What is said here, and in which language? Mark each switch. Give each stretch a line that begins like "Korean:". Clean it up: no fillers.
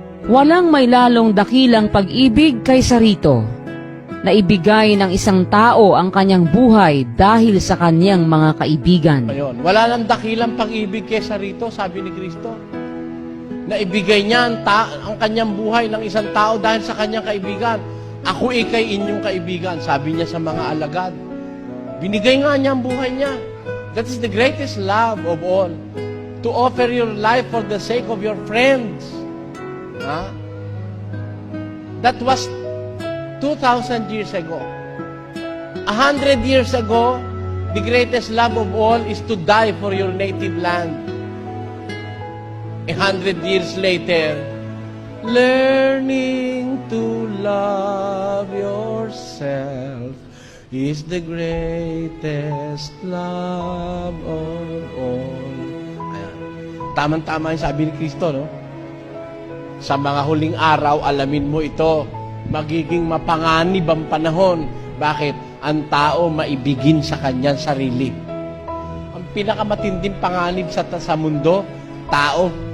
Filipino: Walang may lalong dakilang pag-ibig kaysa rito, na ibigay ng isang tao ang kanyang buhay dahil sa kanyang mga kaibigan. Ayun. Wala nang dakilang pag-ibig kaysa rito, sabi ni Kristo. Na ibigay niya ang kanyang buhay ng isang tao dahil sa kanyang kaibigan. Ako ikay inyong kaibigan, sabi niya sa mga alagad. Binigay nga niya ang buhay niya.
English: That is the greatest love of all. To offer your life for the sake of your friends. Ha? That was 2,000 years ago. 100 years ago, the greatest love of all is to die for your native land. 100 years later, learning to love yourself is the greatest love of all.
Filipino: Ayan. Tama-tama yung sabi ni Kristo, no? Sa mga huling araw, alamin mo ito. Magiging mapanganib ang panahon. Bakit? Ang tao maibigin sa kanyang sarili. Ang pinakamatinding panganib sa mundo, tao.